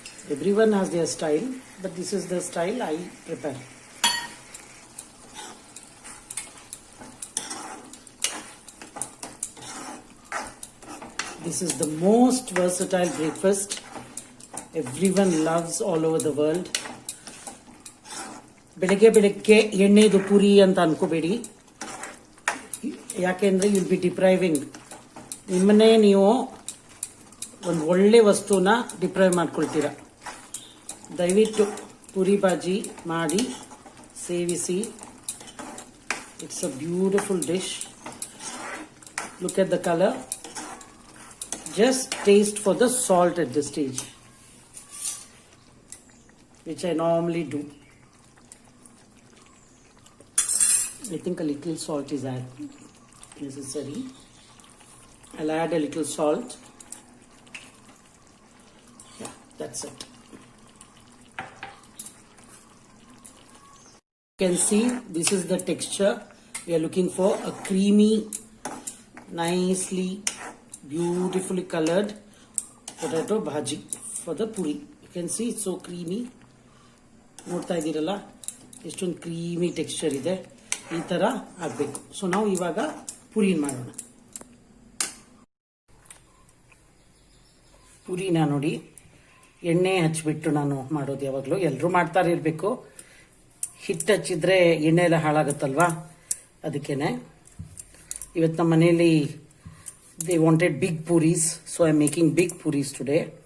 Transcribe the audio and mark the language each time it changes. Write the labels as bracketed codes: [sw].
[en] Everyone has their style, but this is the style I prepare. This is the most versatile breakfast. Everyone loves all over the world. [kn] ಬೆಳಗ್ಗೆ ಎಣ್ಣೆದು ಪುರಿ ಅಂತ ಅನ್ಕೋಬೇಡಿ, ಯಾಕೆಂದ್ರೆ [en] Will be depriving. [kn] ನಿಮ್ಮನ್ನೇ ನೀವು ಒಂದು ಒಳ್ಳೆ ವಸ್ತುನ deprive ಮಾಡ್ಕೊಳ್ತೀರ. ದಯವಿಟ್ಟು ಪುರಿ ಬಾಜಿ ಮಾಡಿ ಸೇವಿಸಿ. [en] It's a beautiful dish. Look at the colour. Just taste for the salt at this stage, which I normally do. I think a little salt is necessary. I'll add a little salt. Yeah, that's it. You can see this is the texture we are looking for, a creamy, nicely, beautifully colored potato bhaji for the puri. You can see it's so creamy. [kn] ನೋಡ್ತಾ ಇದ್ದೀರಲ್ಲ ಎಷ್ಟೊಂದು creamy texture ಇದೆ. ಈ ಥರ ಆಗಬೇಕು. So ನಾವು ಇವಾಗ ಪುರಿನ ಮಾಡೋಣ. ಪುರಿನ ನೋಡಿ ಎಣ್ಣೆ ಹಚ್ಚಿಬಿಟ್ಟು ನಾನು ಮಾಡೋದು ಯಾವಾಗಲೂ. ಎಲ್ಲರೂ ಮಾಡ್ತಾರೆ ಇರಬೇಕು. ಹಿಟ್ಟು ಹಚ್ಚಿದ್ರೆ ಎಣ್ಣೆ ಎಲ್ಲ ಹಾಳಾಗುತ್ತಲ್ವಾ, ಅದಕ್ಕೇನೆ. ಇವತ್ತು ನಮ್ಮ ಮನೆಯಲ್ಲಿ [en] they wanted big puris, so I'm making big puris today.